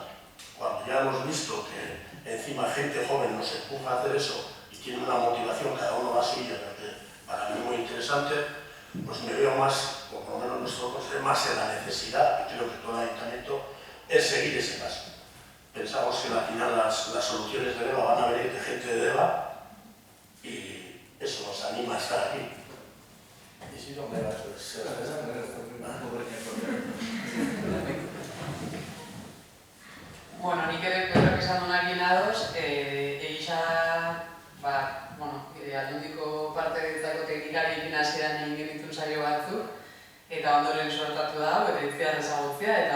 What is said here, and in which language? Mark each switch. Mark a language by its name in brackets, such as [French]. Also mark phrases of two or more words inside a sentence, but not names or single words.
[Spanish] Cuando ya hemos visto que encima gente joven nos empuja a hacer eso y tiene una motivación, cada uno la suya, que para mí muy interesante, pues me veo más, o por lo menos nuestro consejo, más en la necesidad, y creo que todo el ayuntamiento, es seguir ese paso. Pensamos que al final las soluciones de DEVA van a venir de gente de DEVA y eso nos anima a estar aquí. Y si no me vas a ser [Basque] Bueno, nik ere berrok esan duenarekin ados, egisa, aldundiko partegintzako teknikariekin hasieran egin genituen saio batzuk, eta ondoren sortatu da, eta itziar ezagutzea, eta